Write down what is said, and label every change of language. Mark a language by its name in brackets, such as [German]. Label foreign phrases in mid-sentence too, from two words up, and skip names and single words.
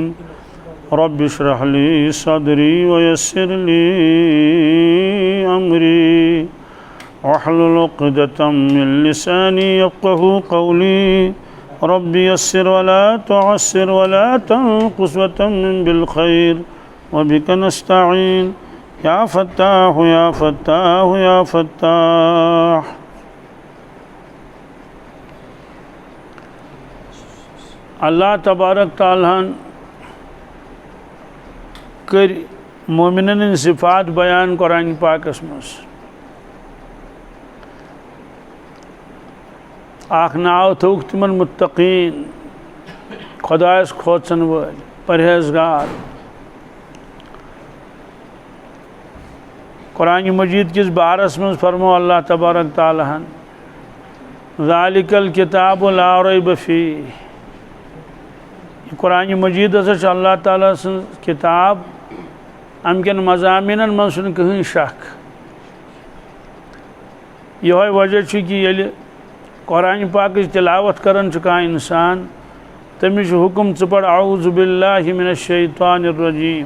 [Arabic] رب اشرح لي صدري ويسر لي أمري واحلل عقدة من لساني يفقهوا قولي. رب يسر ولا تعسر ولا تنقص وتمم بالخير وبك نستعين يا فتاح يا فتاح يا فتاح. [Kashmiri] اللہ تبارک تعالیٰ کر مومنن صفات بیان قرآن پاکس مز. اخ ناو تھوک تمن متقین، خدایس کھوژن وٲلۍ، پرہیزگار. قرآن مجید کس بارس من فرمو اللہ تبارک تعالیٰ: [Arabic] ذالک الکتاب لا ریب فیہ. [Kashmiri] قرآن مجید ہسا اللہ تعالیٰ سن کتاب، ام کن مضامین من چھُنہٕ کٕہٕنۍ شک. یہوے وجہ چھُ کہ ییٚلہِ قرآن پاکٕچ تلاوت کران چھُ کانٛہہ اِنسان، تٔمِس چھُ حُکم ژٕ پَر [Arabic] اعوذ باللہ من الشیطان الرجیم.